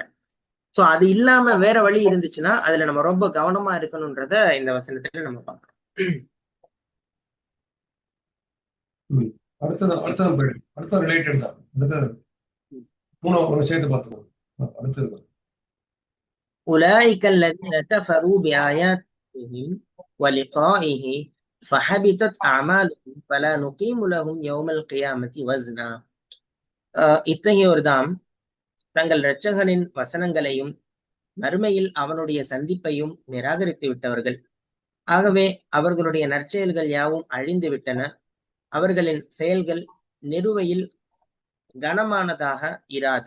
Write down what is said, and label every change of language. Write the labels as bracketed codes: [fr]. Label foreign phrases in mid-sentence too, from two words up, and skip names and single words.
[ta] சோ அது இல்லாம வேற வழி இருந்துச்சுன்னா அதுல நம்ம ரொம்ப கவனமா இருக்கணும்ன்றத இந்த வசனத்துல நம்ம பார்க்கணும். அடுத்தது போயிடும். அடுத்த ரிலேட்டட் தான். அடுத்தது மூணு சேர்த்து பார்த்துக்கோங்க. அடுத்தது [ar] أولئك الذين كفروا بآياتهم ولقائه فحبطت أعمالهم فلا نقيم لهم يوم القيامة وزنا. [ta] இத்தகையோர்தாம் தங்கள் இரட்சகனின் வசனங்களையும் மறுமையில் அவனுடைய சந்திப்பையும் நிராகரித்து விட்டவர்கள். ஆகவே அவர்களுடைய நற்செயல்கள் யாவும் அழிந்து விட்டன. அவர்களின் செயல்கள் நிறுவையில் கனமானதாக இராது.